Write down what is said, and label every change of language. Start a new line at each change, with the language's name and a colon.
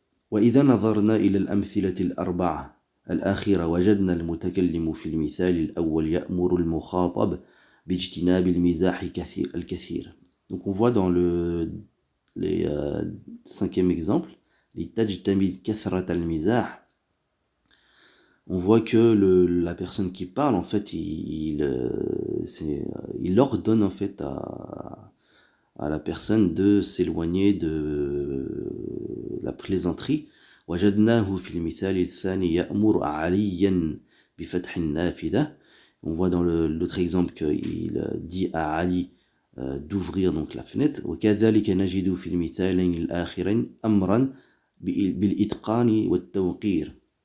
Arabic: وإذا نظرنا إلى الأمثلة الأربعة الأخيرة وجدنا المتكلم في المثال الأول يأمر المخاطب باجتناب المزاح الكثير.
French: Donc on voit dans le cinquième exemple,
Arabic: لتجتنب كثرة المزاح,
French: on voit que la personne qui parle, en fait, il ordonne en fait à la personne de s'éloigner de la plaisanterie.
Arabic: وجدناه في المثال الثاني يأمر عليا بفتح النافذة.
French: On voit dans l'autre exemple qu'il dit à Ali d'ouvrir donc la fenêtre.
Arabic: وكذلك نجد في المثالين الآخرين أمرا بالإتقان والتوقير.